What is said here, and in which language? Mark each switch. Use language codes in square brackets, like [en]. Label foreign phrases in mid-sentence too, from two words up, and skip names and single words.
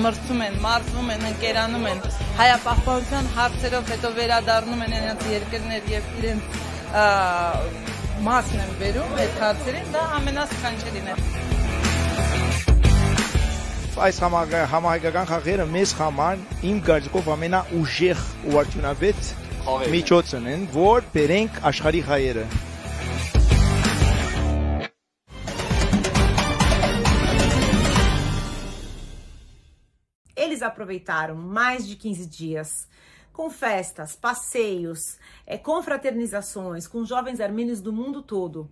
[hy] մրցում են, մարզվում են, ընկերանում են, հայապահպանության հարցերով հետո վերադառնում են իրենց երկրներ եւ իրենց մասն են բերում այդ հարցերին, դա ամենասքանչելին է։ Այս համահայկական խաղերը մեզ համար իմ կարծիքով ամենաուժեղ ու արդյունավետ միջոցն են, որ բերենք աշխարհի հայերը։ [pt] Eles aproveitaram mais de 15 dias com festas, passeios, confraternizações com jovens armênios do mundo todo.